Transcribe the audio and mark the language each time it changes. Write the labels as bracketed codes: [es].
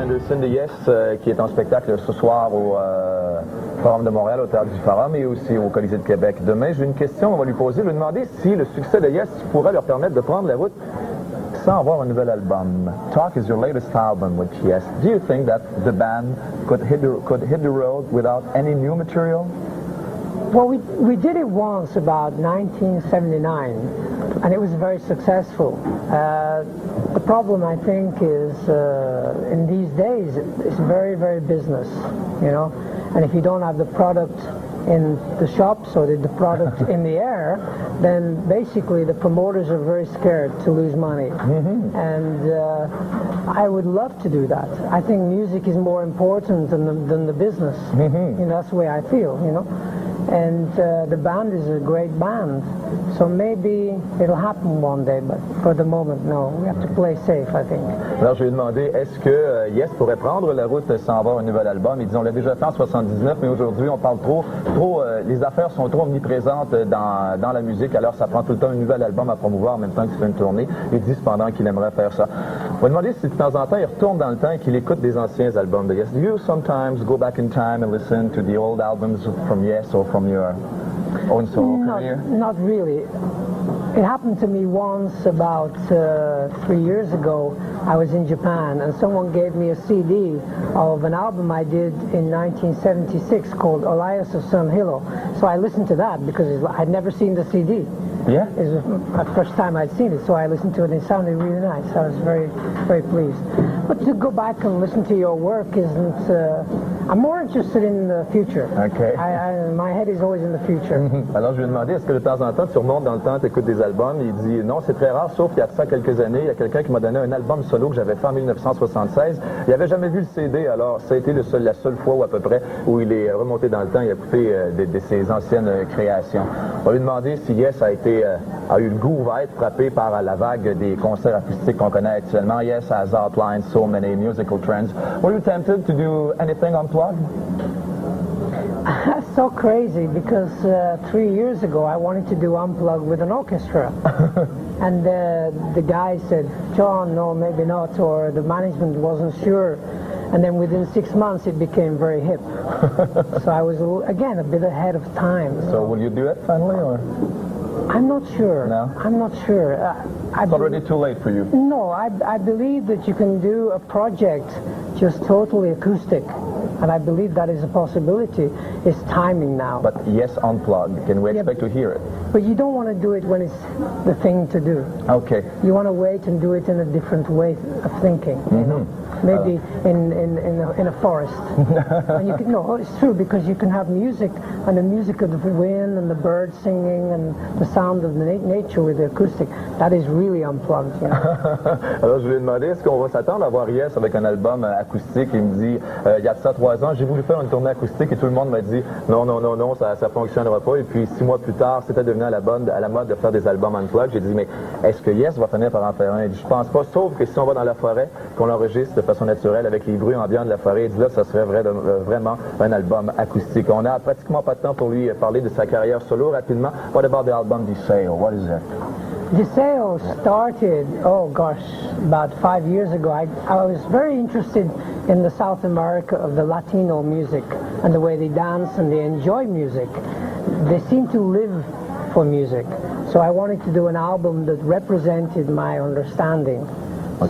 [fr] De Yes qui est en spectacle ce soir Forum de Montréal, au Théâtre du Forum et aussi au Colisée de Québec. Demain, j'ai une question, on va lui poser. Je vais lui demander si le succès de Yes pourrait leur permettre de prendre la route sans avoir un nouvel album. [en] Talk is your latest album with Yes. Do you think that the band could hit the road without any new material? Well, we did it once about 1979, and it was very successful. The problem, I think, is in these days, it's very, very business, you know. And if you don't have the product in the shops or the product in the air, then basically the promoters are very scared to lose money. Mm-hmm. And I would love to do that. I think music is more important than the business. Mm-hmm. You know, that's the way I feel, you know. And the band is a great band, so maybe it'll happen one day, but for the moment, no. We have to play safe, I think. [fr] Alors, je lui ai demandé, est-ce que Yes pourrait prendre la route sans avoir un nouvel album? Ils disent, on l'a déjà fait en 79, mais aujourd'hui, on parle trop, les affaires sont trop omniprésentes dans la musique, alors ça prend tout le temps un nouvel album à promouvoir en même temps qu'il fait une tournée. Il dit cependant qu'il aimerait faire ça. On va demander si de temps en temps, il retourne dans le temps et qu'il écoute des anciens albums de Yes. [en] Do you sometimes go back in time and listen to the old albums from Yes or from your own solo career? Not really. It happened to me once about 3 years ago. I was in Japan and someone gave me a CD of an album I did in 1976 called Elias of Sun Hilo. So I listened to that because I'd never seen the CD. Yeah? It was the first time I'd seen it, so I listened to it and it sounded really nice. I was very, very pleased. But to go back and listen to your work isn't... I'm more interested in the future. Okay. My head is always in the future. [fr] Alors, je lui ai demandé, est-ce que de temps en temps, tu remontes dans le temps, tu écoutes des albums? Il dit, non, c'est très rare, sauf qu'il y a ça quelques années, il y a quelqu'un qui m'a donné un album solo que j'avais fait en 1976. Il n'avait jamais vu le CD, alors ça a été la seule fois ou à peu près où il est remonté dans le temps et a écouté de ses anciennes créations. On va lui demander si Yes a eu le goût, va être frappé par la vague des concerts acoustiques qu'on connaît actuellement. [en] Yes has outlined so many musical trends. Were you tempted to do anything unplugged? That's so crazy because 3 years ago I wanted to do Unplugged with an orchestra. And the guy said, John, no, maybe not, or the management wasn't sure. And then within 6 months it became very hip. So I was, again, a bit ahead of time. So will you do it finally, or? I'm not sure. No? I'm not sure. It's already too late for you. No, I believe that you can do a project just totally acoustic. And I believe that is a possibility. It's timing now. But Yes Unplugged, can we expect to hear it? But you don't want to do it when it's the thing to do. Okay. You want to wait and do it in a different way of thinking. You know? Maybe in a forest. And you can, no, it's true, because you can have music, and the music of the wind and the birds singing and the sound of the nature with the acoustic. That is really unplugged. You know? [fr] Alors je lui ai demandé, est-ce qu'on va s'attendre à voir Yes avec un album acoustique? Il me dit, il y a ça 3 ans, j'ai voulu faire une tournée acoustique et tout le monde m'a dit, non, ça fonctionnera pas. Et puis 6 mois plus tard, c'était devenu à la mode de faire des albums unplugged. J'ai dit, mais est-ce que Yes va finir par en faire un? Il dit, je pense pas, sauf que si on va dans la forêt, qu'on l'enregistre de façon naturelle avec les bruits ambiants de la forêt, il dit là, ça serait vraiment un album acoustique. On a pratiquement pas de temps pour lui parler de sa carrière solo rapidement. [en] What about the album Deseo? What is it? Deseo started, oh gosh, about 5 years ago. I was very interested in the South America of the Latino music and the way they dance and they enjoy music. They seem to live for music. So I wanted to do an album that represented my understanding. Okay.